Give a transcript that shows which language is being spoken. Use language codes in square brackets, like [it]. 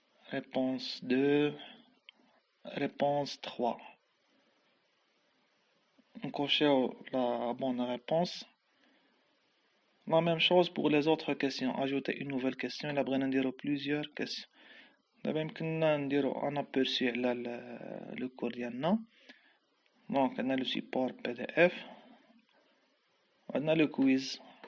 [fr] Réponse 2. Réponse 3. On coche la bonne réponse. La même chose pour les autres questions. Ajouter une nouvelle question. Il a besoin de plusieurs questions. [ar] دابا يمكننا نديرو ان aperçu على le cours ديالنا. [fr] Donc عندنا le support PDF. عندنا le quiz.